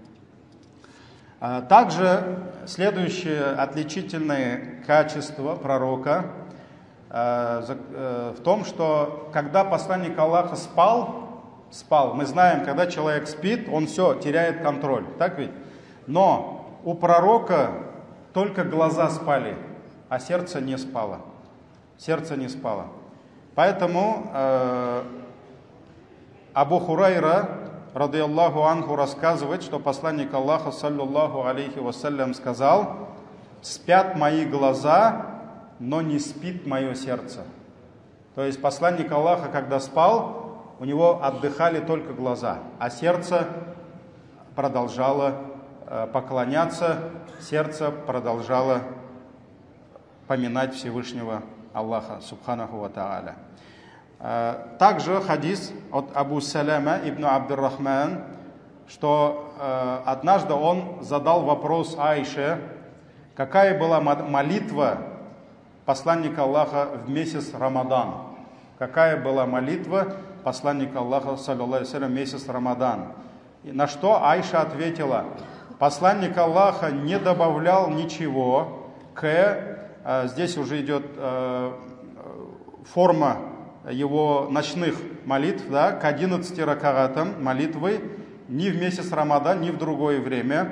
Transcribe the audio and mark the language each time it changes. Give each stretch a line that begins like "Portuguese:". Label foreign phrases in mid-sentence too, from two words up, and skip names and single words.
Russian: Также следующее отличительное качество пророка в том, что когда посланник Аллаха спал, мы знаем, когда человек спит, он все, теряет контроль, так ведь? Но у пророка только глаза спали, а сердце не спало. Сердце не спало. Поэтому Абу Хурайра,
Arabic: رضي الله عنه,
Russian: рассказывает, что посланник Аллаха,
Arabic: صلى الله عليه وسلم,
Russian: сказал: спят мои глаза, но не спит мое сердце. То есть посланник Аллаха, когда спал, у него отдыхали только глаза, а сердце продолжало поклоняться, сердце продолжало поминать Всевышнего Аллаха,
Arabic: سبحانه وتعالى.
Russian: Также хадис от Абу Саляма ибн Абдуррахман, что однажды он задал вопрос Аише, какая была молитва посланника Аллаха в месяц Рамадан. Какая была молитва посланника Аллаха,
Arabic: صلى الله عليه وسلم,
Russian: в месяц Рамадан. И на что Аиша ответила: посланник Аллаха не добавлял ничего здесь уже идет форма его ночных молитв, да, к 11 ракагатам молитвы ни в месяц Рамадан, ни в другое время.